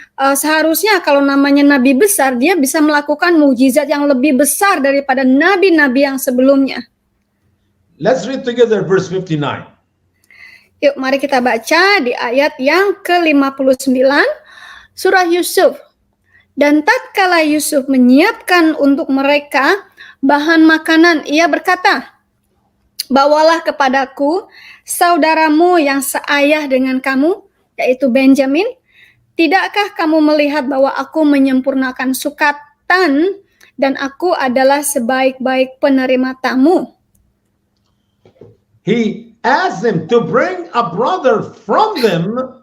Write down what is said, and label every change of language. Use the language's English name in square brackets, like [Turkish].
[Indonesian] Seharusnya kalau namanya nabi besar, dia bisa melakukan mukjizat yang lebih besar daripada nabi-nabi yang sebelumnya. [English] Let's read together verse 59. [Indonesian] Yuk, mari kita baca di ayat yang ke-59 surah Yusuf. Dan tatkala Yusuf menyiapkan untuk mereka bahan makanan, ia berkata, bawalah kepadaku saudaramu yang seayah dengan kamu, yaitu Benjamin. Tidakkah kamu melihat bahwa aku menyempurnakan sukatan dan aku adalah sebaik-baik penerima tamu? [English] He asked them to bring a brother from them.